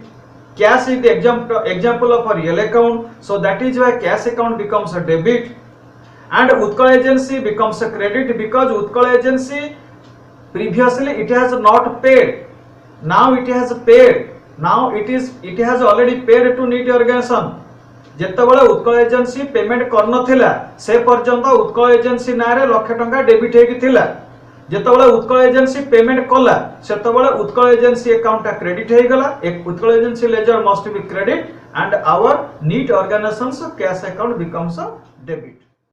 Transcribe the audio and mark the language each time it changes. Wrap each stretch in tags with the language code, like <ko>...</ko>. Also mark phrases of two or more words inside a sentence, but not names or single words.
<en>Cash is the example of a real account, so that is why cash account becomes a debit and Utkal agency becomes a credit, because Utkal agency previously it has not paid, now it has paid, now it has already paid to Neat organization.</en> <or>ଯେତେବେଳେ ଉତ୍କଳ ଏଜେନ୍ସି ପେମେଣ୍ଟ କରିନଥିଲା ସେ ପର୍ଯ୍ୟନ୍ତ ଉତ୍କଳ ଏଜେନ୍ସି ନାଁରେ ଲକ୍ଷେ ଟଙ୍କା ଡେବିଟ୍ ହେଇକି ଥିଲା। ଯେତେବେଳେ ଉତ୍କଳ ଏଜେନ୍ସି ପେମେଣ୍ଟ କଲା ସେତେବେଳେ ଉତ୍କଳ ଏଜେନ୍ସି</or> <en>account credit</en> <or>ହେଇଗଲା।</or> <en>ଉତ୍କଳ ଏଜେନ୍ସି ledger must be credit and our Neat organization's cash account becomes a debit.</en>